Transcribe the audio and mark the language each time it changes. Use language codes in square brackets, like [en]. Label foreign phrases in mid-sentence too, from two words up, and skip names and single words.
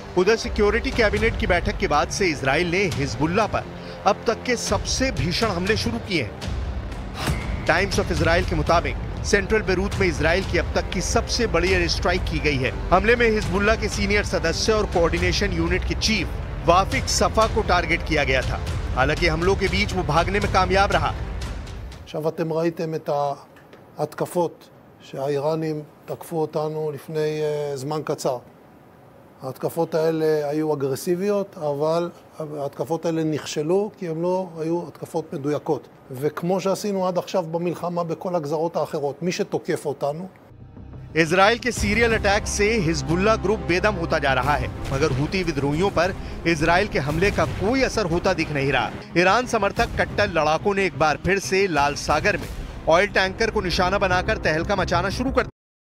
[hi] उधर [en] security cabinet [hi] की बैठक के बाद से इजराइल ने हिजबुल्लाह पर अब तक के सबसे भीषण हमले शुरू किए हैं। टाइम्स ऑफ इजराइल के मुताबिक सेंट्रल बेरूत में इजराइल की अब तक की सबसे बड़ी [en] air strike [hi] की गई है। हमले में हिजबुल्लाह के सीनियर सदस्य और [en] coordination unit [hi] के चीफ वाफिक सफा को टारगेट किया गया था। हालांकि हमलों के बीच वो भागने में कामयाब रहा। [he] עכשיו אתם ראיתם את ההתקפות שהאיראנים תקפו אותנו לפני זמן קצר. ההתקפות האלה היו אגרסיביות, אבל ההתקפות האלה נכשלו כי הן לא היו התקפות מדויקות. וכמו שעשינו עד עכשיו במלחמה בכל הגזרות האחרות, מי שתוקף אותנו [hi] इजराइल के [en] serial attack [hi] से हिजबुल्लाह ग्रुप बेदम होता जा रहा है, मगर हूती विद्रोहियों पर इजराइल के हमले का कोई असर होता दिख नहीं रहा। ईरान समर्थक कट्टर लड़ाकों ने एक बार फिर से लाल सागर में [en] oil tanker [hi] को निशाना बनाकर तहलका मचाना शुरू कर